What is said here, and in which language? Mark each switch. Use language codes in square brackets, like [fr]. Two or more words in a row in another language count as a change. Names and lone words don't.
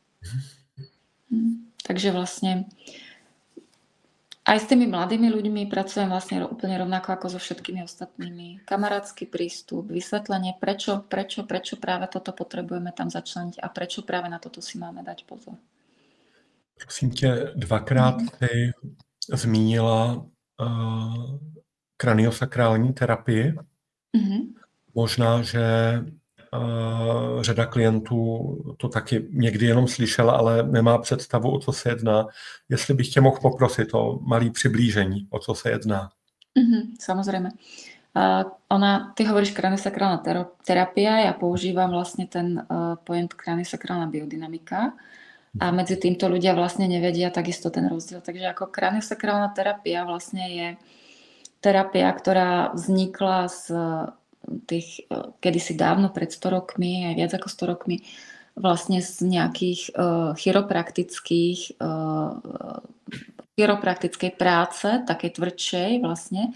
[sk] Takže vlastne aj s tými mladými ľuďmi pracujem vlastne úplne rovnako ako so všetkými ostatnými. Kamarátsky prístup, vysvetlenie, prečo práve toto potrebujeme tam začleniť a prečo práve na toto si máme dať pozor. [cs] Prosím tě, dvakrát ty zmínila kraniosakrální terapii. Možná, že řada klientů to taky někdy jenom slyšela, ale nemá představu, o co se jedná. Jestli bych tě mohl poprosit o malý přiblížení, o co se jedná. [sk] Samozrejme. Ty hovoríš kraniosakrálna terapia, ja používam vlastne ten pojem kraniosakrálna biodynamika a medzi týmto ľudia vlastne nevedia takisto ten rozdiel. Takže ako kraniosakrálna terapia vlastne je terapia, ktorá vznikla z tých kedysi dávno pred 100 rokmi, aj viac ako 100 rokmi, vlastne z nejakých chiropraktickej práce, takej tvrdšej vlastne.